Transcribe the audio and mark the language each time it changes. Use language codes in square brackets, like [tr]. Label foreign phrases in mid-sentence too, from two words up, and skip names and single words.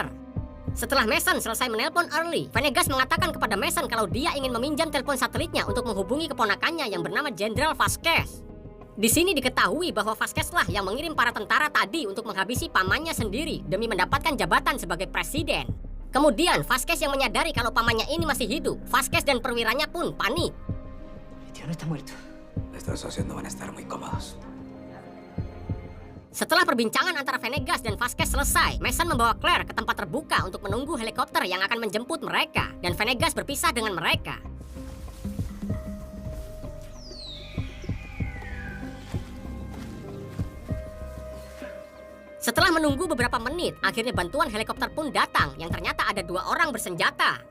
[id] Setelah Mason selesai menelpon Early, Venegas mengatakan kepada Mason kalau dia ingin meminjam telepon satelitnya untuk menghubungi keponakannya yang bernama Jenderal Vasquez. Di sini diketahui bahwa Vasquez lah yang mengirim para tentara tadi untuk menghabisi pamannya sendiri demi mendapatkan jabatan sebagai presiden. Kemudian Vasquez yang menyadari kalau pamannya ini masih hidup, Vasquez dan perwiranya pun panik. [es] Mi tío no está muerto. Estos socios no van a estar muy cómodos. [id] Setelah perbincangan antara Venegas dan Vasquez selesai, Mason membawa Claire ke tempat terbuka untuk menunggu helikopter yang akan menjemput mereka, dan Venegas berpisah dengan mereka. Setelah menunggu beberapa menit, akhirnya bantuan helikopter pun datang yang ternyata ada 2 orang bersenjata.